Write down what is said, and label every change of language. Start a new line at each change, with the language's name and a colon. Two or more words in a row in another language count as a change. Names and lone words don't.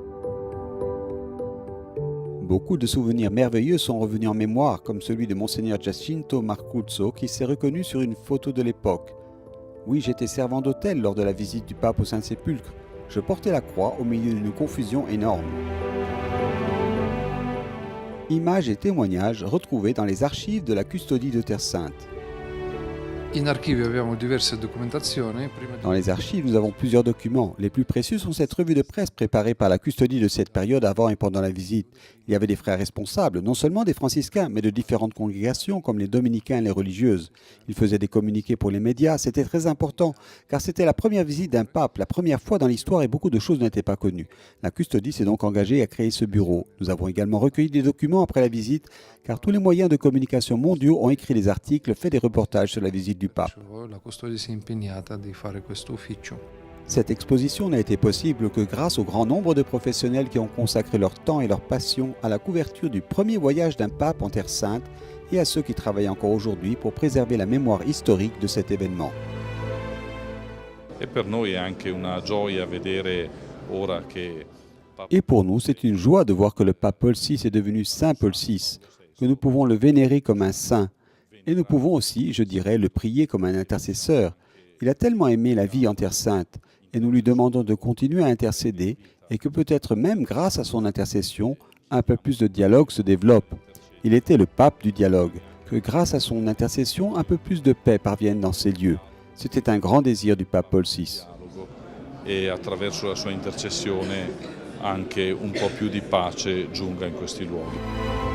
French: Beaucoup de souvenirs merveilleux sont revenus en mémoire, comme celui de Monseigneur Giacinto Marcuzzo qui s'est reconnu sur une photo de l'époque. Oui, j'étais servant d'hôtel lors de la visite du pape au Saint-Sépulcre. Je portais la croix au milieu d'une confusion énorme. Images et témoignages retrouvés dans les archives de la custodie de Terre Sainte.
Italian: In archivio abbiamo diverse documentazioni.
French: Dans les archives, nous avons plusieurs documents. Les plus précieux sont cette revue de presse préparée par la custodie de cette période avant et pendant la visite. Il y avait des frères responsables, non seulement des franciscains, mais de différentes congrégations comme les dominicains et les religieuses. Ils faisaient des communiqués pour les médias. C'était très important, car c'était la première visite d'un pape, la première fois dans l'histoire et beaucoup de choses n'étaient pas connues. La custodie s'est donc engagée à créer ce bureau. Nous avons également recueilli des documents après la visite, car tous les moyens de communication mondiaux ont écrit des articles, fait des reportages sur la visite du pape.
Italian: La custode si è impegnata di fare questo ufficio.
French: Cette exposition n'a été possible que grâce au grand nombre de professionnels qui ont consacré leur temps et leur passion à la couverture du premier voyage d'un pape en Terre Sainte et à ceux qui travaillent encore aujourd'hui pour préserver la mémoire historique de cet événement.
Italian: E per noi è anche una gioia vedere ora che
French: Et pour nous, c'est une joie de voir que le pape Paul VI est devenu Saint Paul VI, que nous pouvons le vénérer comme un saint. Et nous pouvons aussi, je dirais, le prier comme un intercesseur. Il a tellement aimé la vie en Terre Sainte, et nous lui demandons de continuer à intercéder, et que peut-être même grâce à son intercession, un peu plus de dialogue se développe. Il était le pape du dialogue, que grâce à son intercession, un peu plus de paix parvienne dans ces lieux. C'était un grand désir du pape Paul VI.
Italian: E attraverso la sua intercessione anche un po' più di pace giunga in questi luoghi.